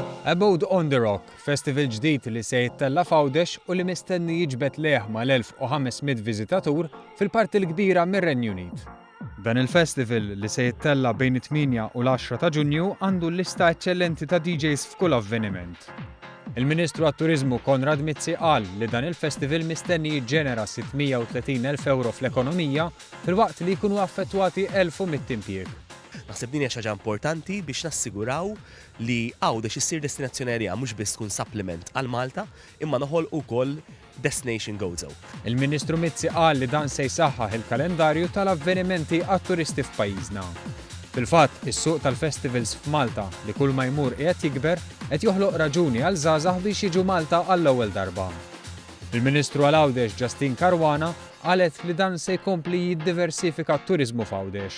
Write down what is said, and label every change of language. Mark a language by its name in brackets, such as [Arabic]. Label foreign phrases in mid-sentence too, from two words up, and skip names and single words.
[Maltese] Abode on the Rock, festival ġdid li se jittella f'Għawdex u li mistenni jiġbed leħ mal-1500 viżitatur fil-parti l-kbira mir-Renju Unit. Dan il-festival li se jittella bejn it-8 u l-10 ta' Ġunju għandu lista eċċellenti ta' DJs f'kull avveniment. Il-Ministru għat-Turiżmu Konrad Mizzi qal li dan il-festival mistenni jiġġenera 630,000 euro fl-ekonomija fil-waqt li jkunu affettwati 1100 impjieg. Naħseb din hija xi ħaġa importanti biex nassiguraw li Għawdex issir destinazzjonerija mhux biss tkun supplement għal Malta, imma noħolqu wkoll [English] destination go-to. [Maltese] Il-Ministru Mizzi qal li dan se jsaħħaħ il-kalendarju tal-avvenimenti għat-turisti f'pajjiżna. Fil-fatt, is-suq tal-festivals f'Malta li kull ma jmur qiegħed jikber qed joħloq raġuni għal żgħażagħ biex jiġu Malta għall-ewwel darba. Il-Ministru għal Għawdex Justin Caruana qalet li dan se jkompli jiddiversifika t-turiżmu f'Għawdex.